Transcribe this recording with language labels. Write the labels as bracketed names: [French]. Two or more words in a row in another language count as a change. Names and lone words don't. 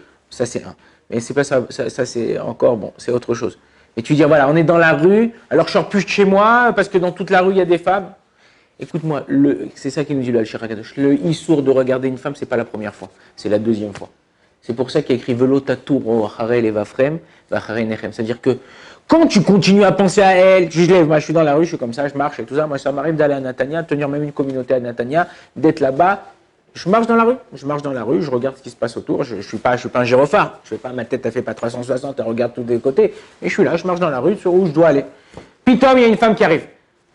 [French] Ça c'est un. Mais c'est pas ça, ça c'est encore, bon, c'est autre chose. Et tu dis, voilà, on est dans la rue, alors je sors plus de chez moi, parce que dans toute la rue, il y a des femmes. Écoute-moi, c'est ça qui nous dit le Al-Shir HaKadosh. Le issour de regarder une femme, c'est pas la première fois, c'est la 2e fois. C'est pour ça qu'il y a écrit [Hebrew] ולא תתורו אחרי לבבכם ואחרי עיניכם. [French] C'est-à-dire que quand tu continues à penser à elle, je lève, moi je suis dans la rue, je suis comme ça, je marche et tout ça. Moi ça m'arrive d'aller à Natania, de tenir même une communauté à Natania, d'être là-bas. Je marche dans la rue, je regarde ce qui se passe autour. Je suis pas un gyrophare. Je fais pas, ma tête elle fait pas 360, elle regarde tous les côtés. Et je suis là, je marche dans la rue, sur où je dois aller. Puis Tom, il y a une femme qui arrive.